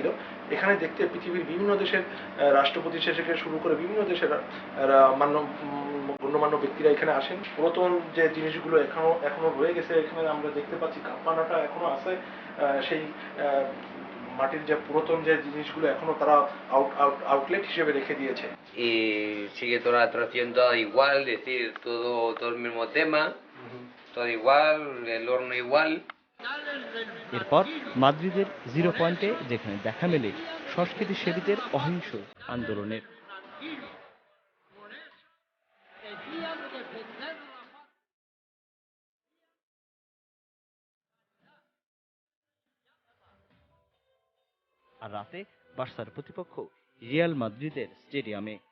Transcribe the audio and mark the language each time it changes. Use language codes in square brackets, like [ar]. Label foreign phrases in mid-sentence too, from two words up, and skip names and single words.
[bn] এখানে দেখতে পৃথিবীর বিভিন্ন দেশের রাষ্ট্রপতি থেকে শুরু করে বিভিন্ন দেশের গণ্যমান্য ব্যক্তিরা এখানে আসেন। পুরাতন যে জিনিসগুলো এখনো রয়ে গেছে এখানে আমরা দেখতে পাচ্ছি, কাপ্পানাটা এখনো আছে। সেই মাটির যে পুরাতন যে জিনিসগুলো এখনো তারা আউটলেট হিসেবে রেখে দিয়েছে। [es] Y sigue toda la atracción toda igual, es decir, todo el mismo tema, todo igual, el horno igual. [bn] এরপর মাদ্রিদের [en] zero point [bn] যেখানে দেখা মেলে সংস্কৃতি সেবীদের অহিংস আন্দোলনের। আর রাতে বার্সার প্রতিপক্ষ রিয়াল মাদ্রিদের স্টেডিয়ামে।